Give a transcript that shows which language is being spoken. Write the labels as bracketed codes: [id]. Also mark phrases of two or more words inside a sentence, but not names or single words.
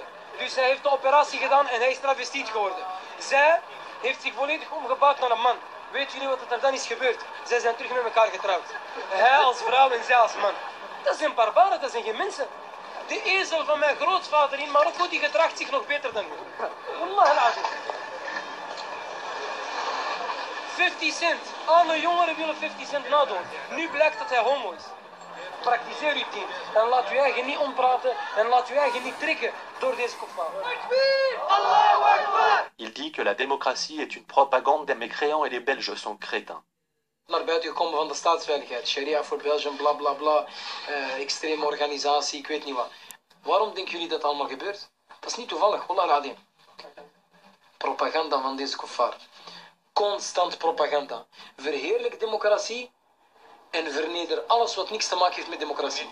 [nl] Dus hij heeft de operatie gedaan en hij is travestiet geworden. Zij heeft zich volledig omgebouwd naar een man. Weet jullie wat er dan is gebeurd? Zij zijn terug met elkaar getrouwd. Hij als vrouw en zij als man. Dat zijn barbaren, dat zijn geen mensen. De ezel van mijn grootvader in Marokko die gedraagt zich nog beter dan mij. [ar] والله العظيم. 50 cent. [nl] Alle jongeren willen 50 cent nadoen. Nu blijkt dat hij homo is. Praktiseer uw dien. En laat uw eigen niet ompraten. En laat uw eigen niet trekken door deze kuffar. [fr] Il dit que la démocratie est une propagande des mécréants et les Belges sont crétins. [nl] Naar buiten gekomen van de staatsveiligheid, sharia voor Belgium, bla bla bla, extreme organisatie, ik weet niet wat. Waarom denken jullie dat allemaal gebeurt? Dat is niet toevallig, [ar] والله العظيم. [nl] Propaganda van deze kuffar. Constant propaganda. Verheerlijk democratie en verneder alles wat niks te maken heeft met democratie.